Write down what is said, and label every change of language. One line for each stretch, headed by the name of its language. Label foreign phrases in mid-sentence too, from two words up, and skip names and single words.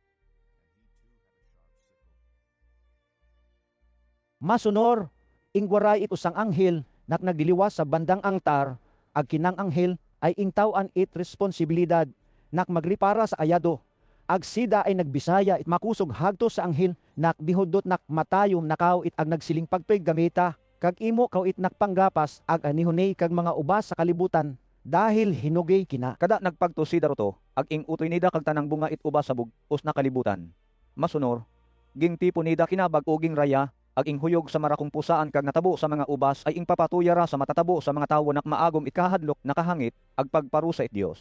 Bantoanon: Masunor, ingwaray it usang anghel nak nagdiliwas sa bandang angtar, ag kinang anghel ay ingtawan it responsibilidad nak magripara sa ayado. Ag sida ay nagbisaya it makusog hagto sa anghel nak bihudot nak matayom nakaw it ag nagsiling pagpiggamita. Kag imo kaw it nakpanggapas ag anihunay kag mga ubas sa kalibutan dahil hinugay kina. Kada nagpagto si daroto, ag ing utoy nida kag tanang bunga it uba sa bugos na kalibutan. Masunor, ging tipo nida kinabag o ging raya, ag ing huyog sa marakong pusaan kag natabo sa mga ubas ay ing papatuyara sa matatabo sa mga tawo nak maagom it kahadlok nakahangit, ag pagparusa it Dios.